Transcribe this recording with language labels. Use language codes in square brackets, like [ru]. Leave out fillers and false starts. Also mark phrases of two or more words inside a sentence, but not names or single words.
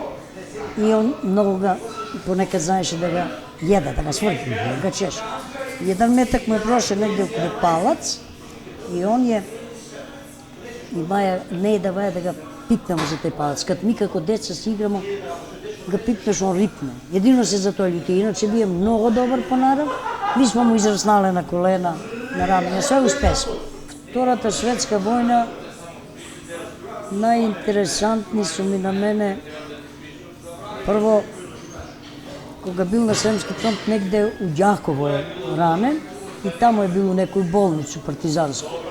[mk] И он многу ga, понекад знаеше да ga једа, да ga сврти, да ga чеше. Еден метак му е прошен негде околу палац и он е, не е да ga пипнемо за тај палац. Кад ми како деца си играмо, ga пипнеш, он рипне. Едино се за тој љути, иначе би е многу добар понарав. [sr] Mi smo mu izrasnale na kolena, na ramena, sve uspesmo. [mk] Втората светска војна, најинтересантни су ми на мене, прво, кога бил на Сремски фронт, негде у Ѓаково е ранен и тамо е бил у некој болницу партизанску.